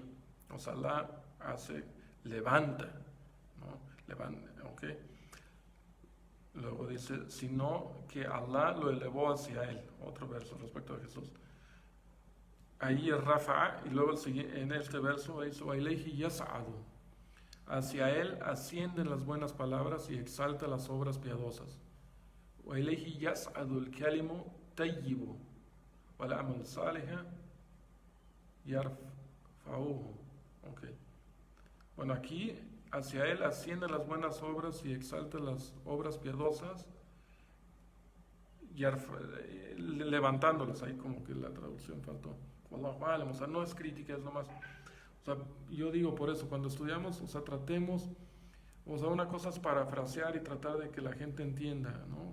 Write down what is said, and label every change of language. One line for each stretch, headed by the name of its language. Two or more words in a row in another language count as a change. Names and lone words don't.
Spanish: O sea, Allah levanta, ¿no? Levanta, ¿ok? Luego dice, sino que Allah lo elevó hacia él. Otro verso respecto a Jesús. Ahí es Rafa, y luego en este verso dice,
Arabic: وَإِلَيْهِ يَسْعَدُ.
Spanish: Hacia él ascienden las buenas palabras y exalta las obras piadosas.
Arabic: وَإِلَيْهِ يَسْعَدُ الْكَلِمُ طَيِّبُ وَالْعَمَلُ الصَّالِحُ يَرْفَعُهُ.
Spanish: Okay. Bueno, aquí hacia él ascienden las buenas obras y exalta las obras piadosas, levantándolas. Ahí como que la traducción faltó. O sea, no es crítica, es nomás. O sea, yo digo por eso, cuando estudiamos, o sea, tratemos, o sea, una cosa es parafrasear y tratar de que la gente entienda, ¿no?